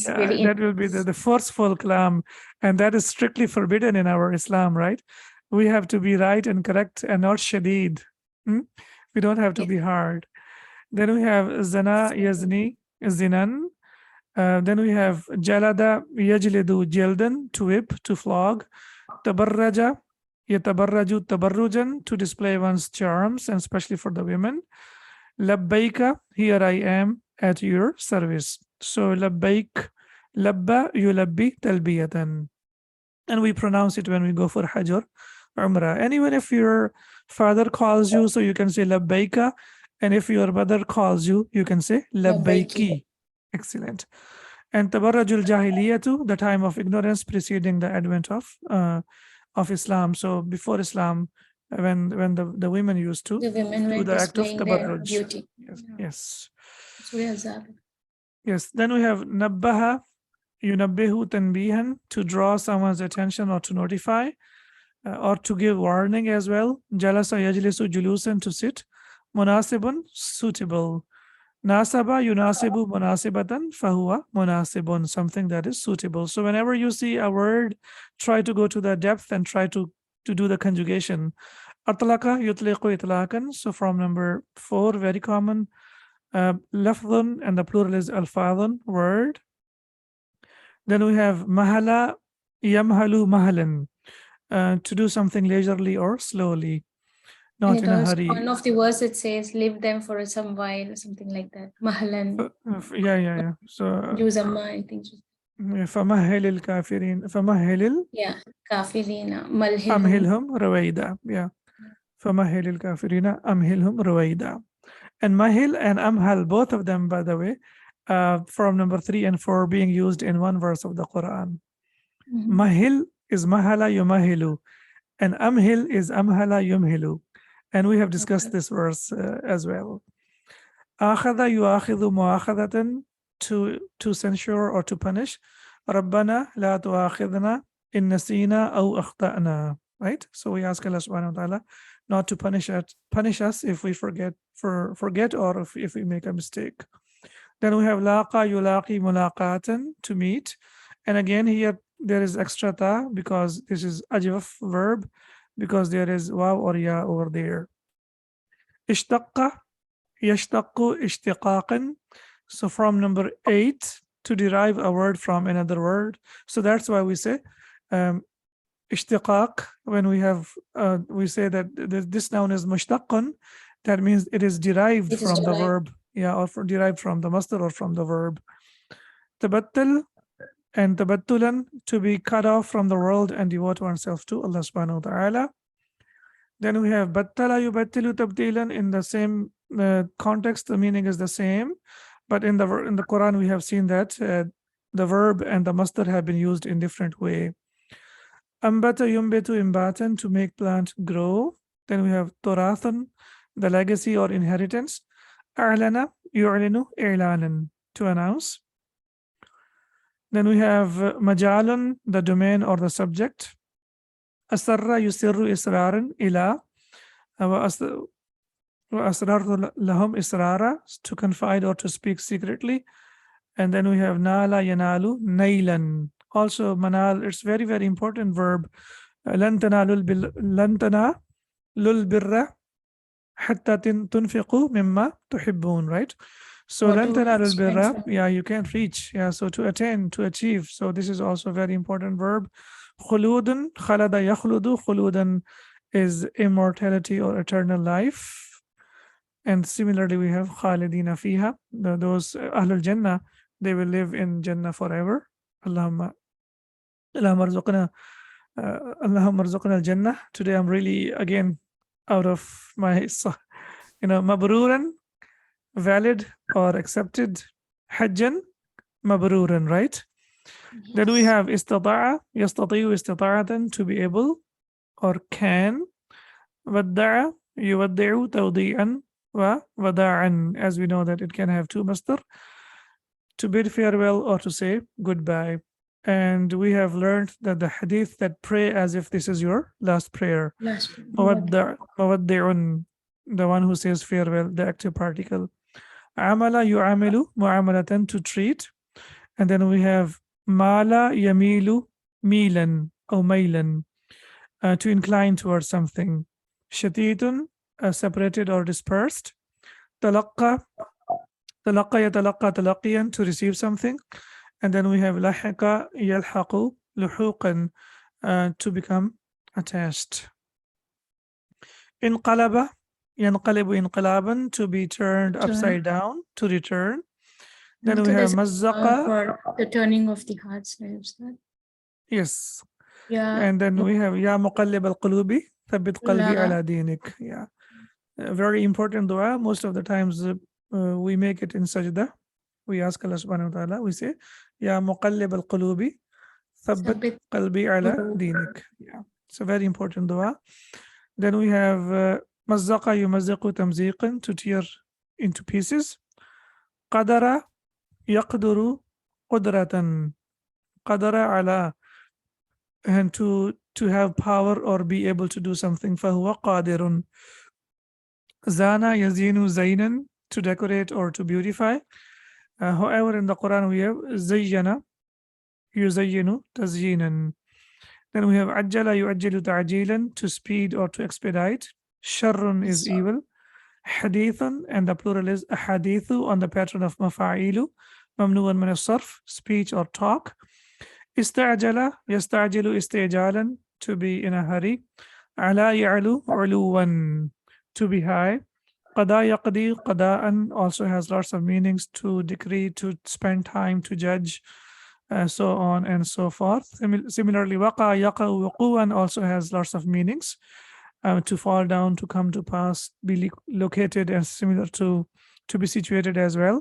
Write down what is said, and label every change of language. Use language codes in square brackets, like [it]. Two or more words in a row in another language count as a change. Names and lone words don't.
[en] Yeah, very that will be the forceful kalam, and that is strictly forbidden in our Islam, right? We have to be right and correct and not shadid. We don't have to be hard. Then we have [ar] زنى يزني زنا. [en] Then we have [ar] جلد يجلد جلدا, [en] to whip, to flog. [ar] تبرج يتبرج تبرجا, [en] to display one's charms, and especially for the women. Labbaika, here I am at your service. [ar] So لبيك لبى يلبي تلبية. [en] And we pronounce it when we go for Hajj or Umrah. And even if your father calls you, so you can say labbaika. And if your mother calls you, you can say labbaiki. Excellent. And [ar] تبرج الجاهلية, [en] the time of ignorance preceding the advent of Islam. So before Islam, when the women used to the women do were the act of displaying their tabarruj. beauty. Yes. Surah Azab. Yes. Then we have [ar] نبه ينبه تنبيها, [en] to draw someone's attention or to notify, or to give warning as well. [ar] جلس يجلس جلوسا, to sit. Munasibun, suitable. ناسب يناسب مناسبة فهو مناسب, [en] something that is suitable. So whenever you see a word, try to go to the depth and try to do the conjugation. [ar] أطلق يطلق إطلاقا. [en] So from number 4, very common. Lafdhun, and the plural is alfadhun, word. Then we have [ar] مهل يمهل مهلا, [en] to do something leisurely or slowly, not in a hurry. One of the verse it says, leave them for some while, something like that. Mahalan. Yeah. So Juzamma, I think. [ar] فمهل الكافرين فمهل Yeah, كافرين ملهلهم. أمهلهم رويدا. Yeah. فمهل الكافرين أمهلهم رويدا. [en] And mahil and amhal, both of them, by the way, from number 3 and 4 being used in one verse of the Quran. [ar] Mahil is مهل يمهل, and amhil is أمهل يمهل. [en] And we have discussed this verse as well. [ar] آخذ يؤاخذ مؤاخذة, [en] to censure or to punish. [ar] ربنا لا تؤاخذنا إن نسينا أو أخطأنا. [en] Right? So we ask [ar] الله سبحانه وتعالى [en] not to punish us if we forget or if we make a mistake. Then we have [ar] لاقى يلاقي ملاقاة, [en] to meet. And again here there is extra ta, because this is ajwaf verb, because there is waw or ya over there. [ar] اشتق يشتق اشتقاقا. [en] So from number 8, to derive a word from another word. So that's why we say ishtiqaq, when we say that this noun is mushtaqun, that means it is derived from the verb, or derived from the masdar or from the verb. Tabattul and tabattulan, to be cut off from the world and devote oneself to [ar] الله سبحانه وتعالى. [en] Then we have [ar] بتل يبتل تبديلا, [en] in the same context, the meaning is the same, but in the Quran we have seen that the verb and the masdar have been used in different way. [ar] أنبت ينبت إنباتا, [en] to make plant grow. Then we have torathan, the legacy or inheritance. [ar] أعلن يعلن إعلانا, [en] to announce. Then we have majalun, the domain or the subject. [ar] أسر يسر إسرارا إلى وأسررت لهم إسرارا, [en] to confide or to speak secretly. And then we have [ar] نال ينال نيلا. [en] Also manal, it's very, very important verb. [ar] لن تنالوا البر حتى تنفقوا مما تحبون, [en] right? So [ar] لن تنالوا البر, [en] you can't reach. So to attain, to achieve. So this is also a very important verb. Khuludun, [ar] خلد يخلد, [en] khuludan is immortality or eternal life. And similarly we have [ar] خالدين فيها, [en] those [ar] أهل الجنة, [en] they will live in Jannah forever. [ar] اللهم ارزقنا الجنة. [en] Today I'm really again out of my, mabruran, valid or accepted. [ar] حجا مبرورا, [en] right? Then we Yes. [ar] have استطاع يستطيع استطاعة, [en] to be able or can. [ar] ودع يودع توديعا ووداعا, [en] as we know that it can have two masdar, to bid farewell or to say goodbye. And we have learned that the hadith that pray as if this is your last prayer. Last one. مودع, the one who says farewell, the active particle. [ar] عمل يعامل معاملة, [en] to treat. And then we have [ar] مال يميل ميلا [en] or mailan, to incline towards something. Shatitun, separated or dispersed. [ar] تلقى يتلقى تلقيا, [en] to receive something. And then we have [ar] لحق يلحق لحوقا, [en] to become attached. [ar] انقلب ينقلب انقلابا, [en] to be turned upside down, to return. Then we have mazzaqa. For the turning of the hearts. Lives, that. Yes. Yeah. And then we have [ar] يا مقلب القلوب ثبت قلبي على دينك. [en] Yeah. A very important dua. Most of the times we make it in sajda. We ask [ar] الله سبحانه وتعالى, [en] we say, [ar] يا مقلب القلوب ثبت قلبي على دينك. [en] Yeah. It's a very important dua. Then we have [ar] مزق يمزق تمزيقا, [en] to tear into pieces. [ar] قدر يقدر قدرة. قدر على, [en] and to have power or be able to do something. [ar] فَهُوَ قَادِرٌ. زان يزين زينا, [en] to decorate or to beautify. However, in the Quran we have [ar] زين يزين تزيينا. [en] Then we have [ar] عجل يعجل تعجيلا, [en] to speed or to expedite. Sharrun is evil. Hadithun, and the plural is ahadithu, on the pattern of mafa'ilu. [ar] ممنوعا من الصرف, [en] speech or talk. [ar] استعجل يستعجل استعجالا, [en] to be in a hurry. [ar] علا يعلو علوا, [en] to be high. [ar] قضى يقضي قضاء [en] also has lots of meanings: to decree, to spend time, to judge, so on and so forth. Similarly, [ar] وقع يقع وقوعا [en] also has lots of meanings: to fall down, to come to pass, be located, and similar to be situated as well.